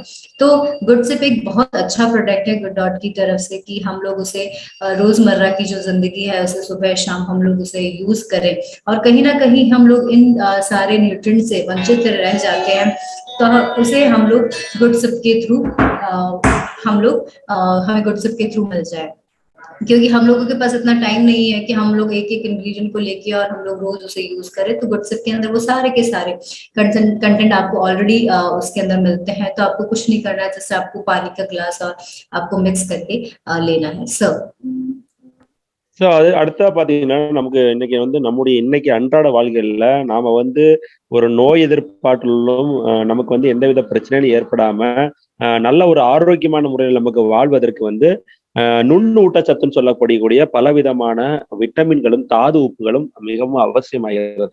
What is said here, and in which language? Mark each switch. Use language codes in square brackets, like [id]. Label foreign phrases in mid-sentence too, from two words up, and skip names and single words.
[hi] तो गुडसिप एक बहुत अच्छा प्रोडक्ट है गुडडॉट की तरफ से कि हम लोग उसे रोजमर्रा की जो जिंदगी है उसे सुबह शाम हम लोग उसे यूज करें, और कहीं ना कहीं हम लोग इन सारे न्यूट्रिएंट से वंचित रह जाते हैं, तो उसे हम लोग गुडसिप के थ्रू हमें गुडसिप के थ्रू मिल जाए, क्योंकि हम लोगों के पास इतना टाइम नहीं है कि हम लोग एक एक इंग्रेडिएंट को लेके और हम लोग रोज उसे यूज करें। तो गुडसिप के अंदर वो सारे के सारे कंटेंट आपको ऑलरेडी उसके अंदर मिलते हैं, तो आपको कुछ नहीं करना है, जैसे आपको पानी का ग्लास और आपको मिक्स करके लेना है। सो [ta] ஸோ அது அடுத்தா பாத்தீங்கன்னா, நமக்கு இன்னைக்கு வந்து நம்முடைய இன்னைக்கு அன்றாட வாழ்க்கையில நாம வந்து ஒரு நோய் எதிர்ப்பாற்றலும் நமக்கு வந்து எந்தவித பிரச்சனையும் ஏற்படாம, நல்ல ஒரு ஆரோக்கியமான முறையில நமக்கு வாழ்வதற்கு வந்து நுண்ணூட்டச்சத்துன்னு சொல்லக்கூடிய பலவிதமான விட்டமின்களும், தாது உப்புகளும் மிகவும் அவசியமாகிறது.